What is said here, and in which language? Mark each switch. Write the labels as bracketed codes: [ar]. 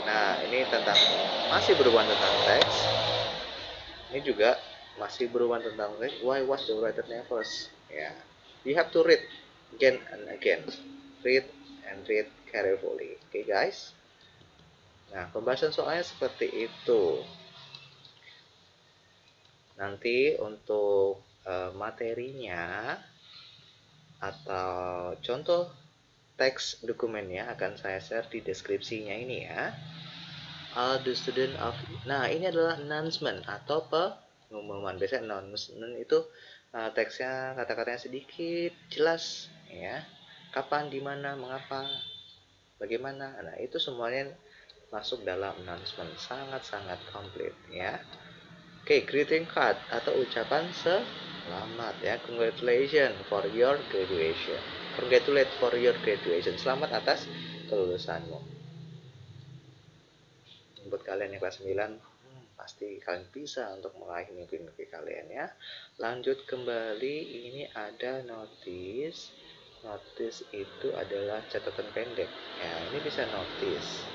[id] Nah, ini tentang masih berhubungan tentang teks. Ini juga masih berhubungan tentang [en] why was the writer nervous? Ya, you have to read again and again. Read and read carefully. Okay, guys. [id] Nah, pembahasan soalnya seperti itu. Nanti untuk materinya atau contoh teks dokumennya akan saya share di deskripsinya ini ya. [en] All the student of, [id] nah ini adalah announcement atau pengumuman. Biasanya announcement itu teksnya kata-katanya sedikit jelas ya. Kapan, di mana, mengapa, bagaimana. Nah itu semuanya masuk dalam announcement, sangat-sangat komplit ya. Oke, greeting card atau ucapan selamat ya. [en] Congratulations for your graduation. Congratulate for your graduation. [id] Selamat atas kelulusanmu. Buat kalian yang kelas 9, pasti kalian bisa untuk meraih mimpi-mimpi kalian ya. Lanjut kembali, ini ada notice. Notice itu adalah catatan pendek. Ya, ini bisa notice.